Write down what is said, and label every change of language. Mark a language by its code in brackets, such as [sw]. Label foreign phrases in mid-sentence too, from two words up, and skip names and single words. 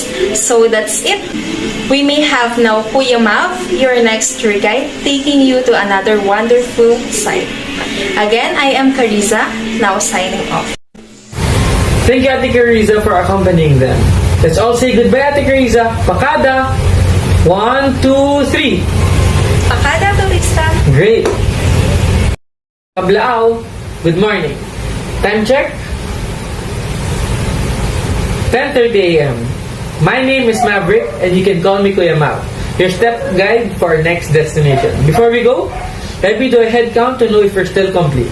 [en] So that's it. We may have now Kuya Mav, your next tour guide, taking you to another wonderful site. Again, I am Carissa, now signing off. Thank you, Ate Carissa, for accompanying them. Let's all say goodbye, Ate Carissa. [ilo] Pakada! 1, 2, 3. Pakada, turista! [en] Great! Kablaaw, good morning. Time check? 10:30 a.m. My name is Maverick and you can call me Kuya Mav, your step guide for our next destination. Before we go, let me do a head count to know if we're still complete.